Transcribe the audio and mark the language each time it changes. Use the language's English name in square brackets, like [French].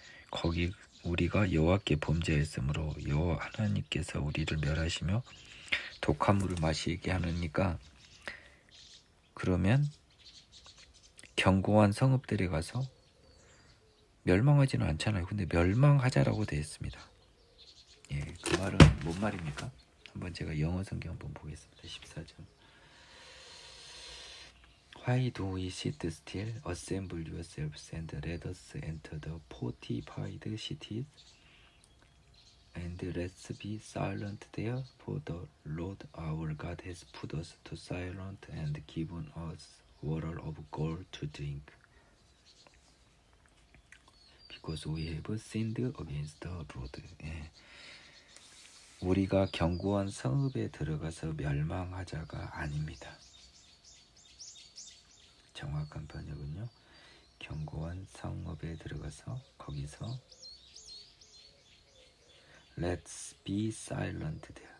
[Korean] 거기 우리가 여호와께 범죄했으므로 여호와 하나님께서 우리를 멸하시며 독한 물을 마시게 하느니까, 그러면 견고한 성읍들에 가서 멸망하지는 않잖아요. 근데 멸망하자라고 되어 있습니다. 예, 그 말은 뭔 말입니까? 한번 제가 영어 성경 한번 보겠습니다. 14절. [English] Why do we sit still? Assemble yourselves and let us enter the fortified cities. And let's be silent there, for the Lord our God has put us to silence and given us water of gold to drink. Because we have sinned against the Lord. [Korean] 예. 우리가 견고한 성읍에 들어가서 멸망하자가 아닙니다. 정확한 번역은요, 견고한 성읍에 들어가서 거기서 [English] Let's be silent there.